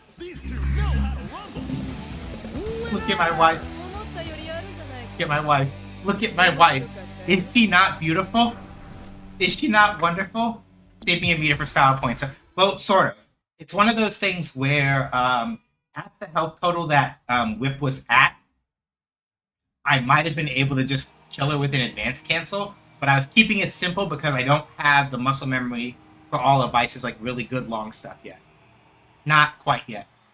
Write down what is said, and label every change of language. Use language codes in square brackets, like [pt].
[en] These two know how to rumble. Look at my wife. [ja] 思ったよりあるじゃない [en] Look at my wife. Look at my wife. Is she not beautiful? Is she not wonderful? Saving a meter for style points. Well, sort of. It's one of those things where at the health total that Whip was at, I might have been able to just kill her with an advanced cancel, but I was keeping it simple because I don't have the muscle memory for all of Vice's like really good long stuff yet. Not quite yet.